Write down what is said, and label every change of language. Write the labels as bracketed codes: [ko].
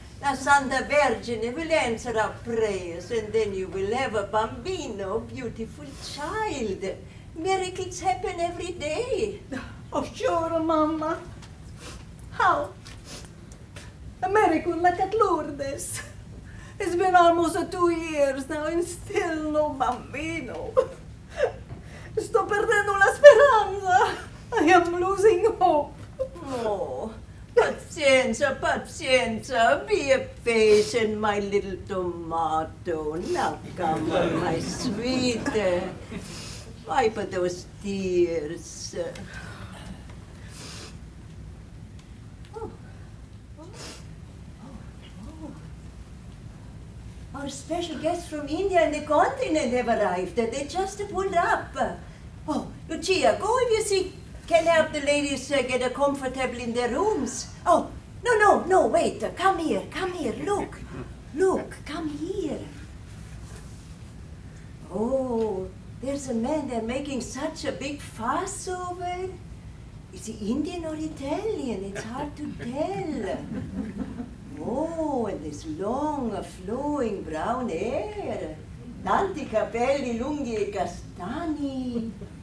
[en] La Santa Vergine will answer our prayers, and then you will have a bambino, beautiful child. Miracles happen every day. Oh, sure, Mama. How? A miracle like at Lourdes. It's been almost 2 years now and still no bambino. [it] Sto perdendo la speranza. [en] I am losing hope. [it] Oh, pazienza. [en] Be patient, my little tomato. Now come on, my sweet. Wipe those tears. Our special guests from India and the continent have arrived. They just pulled up. Oh, Lucia, go if you see can help the ladies get comfortable in their rooms. Oh, no, wait. Come here. Look, come here. Oh, there's a man there making such a big fuss over. Is he Indian or Italian? It's hard to tell. Oh, and this long, flowing brown hair. [it] Tanti capelli lunghi e castani.